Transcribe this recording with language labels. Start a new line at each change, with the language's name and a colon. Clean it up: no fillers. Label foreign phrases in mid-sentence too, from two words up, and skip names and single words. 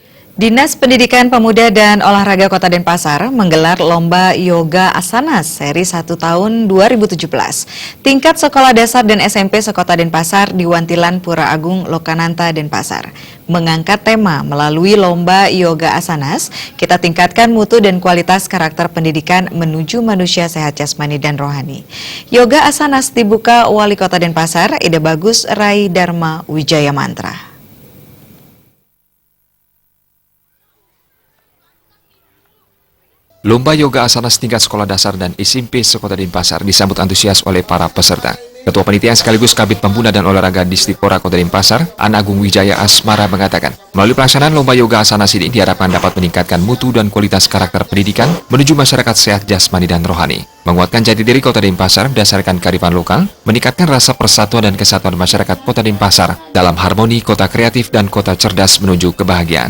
Indonesian: Dinas Pendidikan Pemuda dan Olahraga Kota Denpasar menggelar Lomba Yoga Asana seri 1 tahun 2017. Tingkat sekolah dasar dan SMP sekota Denpasar di Wantilan Pura Agung Lokananta Denpasar mengangkat tema melalui Lomba Yoga Asanas, kita tingkatkan mutu dan kualitas karakter pendidikan menuju manusia sehat jasmani dan rohani. Yoga Asanas dibuka Wali Kota Denpasar, Ida Bagus Rai Dharma Wijaya Mantra. Lomba Yoga Asanas tingkat sekolah dasar dan SMP sekota Denpasar disambut antusias oleh para peserta. Ketua Panitia sekaligus Kabid Pemuda dan Olahraga Distipora Kota Denpasar, An Agung Wijaya Asmara mengatakan, melalui pelaksanaan Lomba Yoga Asanas ini diharapkan dapat meningkatkan mutu dan kualitas karakter pendidikan menuju masyarakat sehat jasmani dan rohani, menguatkan jati diri Kota Denpasar berdasarkan kearifan lokal, meningkatkan rasa persatuan dan kesatuan masyarakat Kota Denpasar dalam harmoni kota kreatif dan kota cerdas menuju kebahagiaan.